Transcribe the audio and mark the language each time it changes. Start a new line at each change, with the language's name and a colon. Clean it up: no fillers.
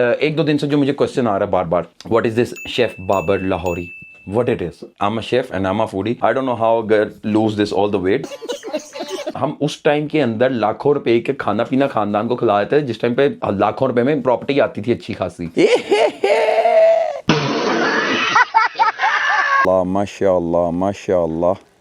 Hindi: एक दो दिन से जो मुझे क्वेश्चन आ रहा है बार बार,
English: what is this
Hindi: chef Babar Lahori,
English: what it is? I'm a chef and I'm a foodie. I don't know how I lose this all the weight.
Hindi: हम उस टाइम के अंदर लाखों रुपए के खाना पीना खानदान को खिला देते थे जिस टाइम पे लाखों रुपए में प्रॉपर्टी आती थी अच्छी खासी। माशाल्लाह माशाल्लाह।